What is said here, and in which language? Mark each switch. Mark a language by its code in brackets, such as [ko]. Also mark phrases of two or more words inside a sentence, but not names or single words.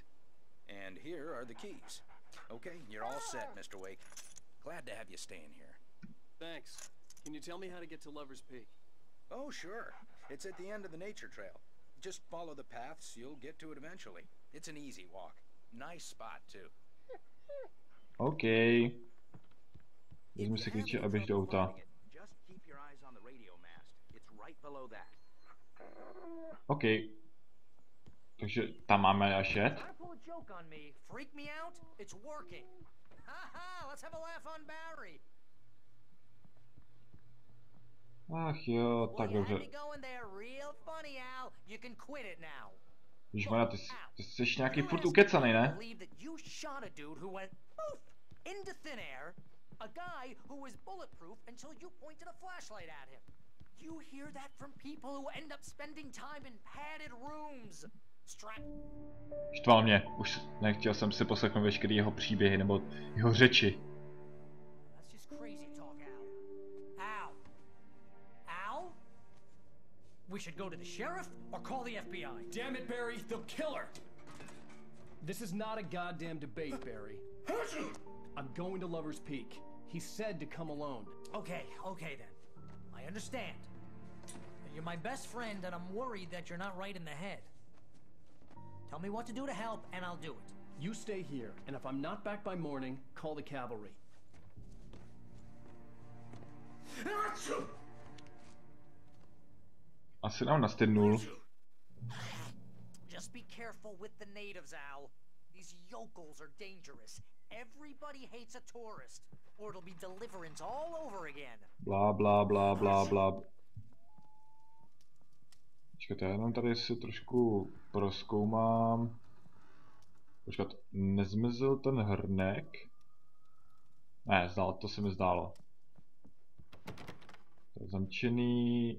[en] And here are the keys. Okay, you're all set, Mr. Wake. Glad to have you staying here. Thanks. Can you tell me how to get to Lover's Peak? Oh, sure. It's at the end of the nature trail. Just follow the paths, you'll get to it eventually. It's an easy walk. Nice spot, too. OK. [cs] Vezmu si klíče a běž do auta. [en] Just keep your eyes on the radio mast. It's right below that. [cs] OK. Takže tam máme až jet. [en] Pull a joke on me. Freak me out? It's working. Haha, let's have a laugh on Barry. [cs] Ach jo, tak dobře. Ježmana, ty jsi nějaký furt ukecanej, ne? Štval mě, už nechtěl jsem si poslechnout veškerý jeho příběhy nebo jeho řeči. [en] We should go to the sheriff or call the FBI. Damn it, Barry, they'll kill her. This is not a goddamn debate, Barry. I'm going to Lover's Peak. He said to come alone. Okay then. I understand. You're my best friend and I'm worried that you're not right in the head. Tell me what to do to help and I'll do it. You stay here, and if I'm not back by morning, call the cavalry. [cs] Asi nám nastydnul. [en] Just be careful with the natives, Al. These yokels are dangerous. Everybody hates a tourist, or it'll be deliverance all over again. Bla bla bla bla bla. [cs] Počkejte, já jenom tady si trošku prozkoumám. Počkat, nezmizl ten hrnek? Ne, to se mi zdálo. To je zamčený.